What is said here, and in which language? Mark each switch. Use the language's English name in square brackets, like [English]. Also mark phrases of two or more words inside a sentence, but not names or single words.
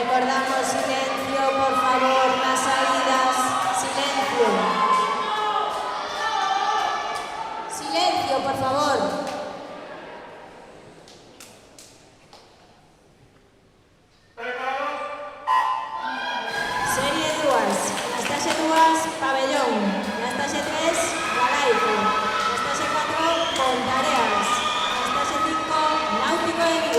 [Spanish] Recordamos silencio, por favor, las salidas. Silencio. Silencio, por favor. Serie 2. Anastasia 2, Pabellón. Anastasia 3, Galaico. Anastasia 4, Pontareas. Anastasia 5, Náutico de Vigo.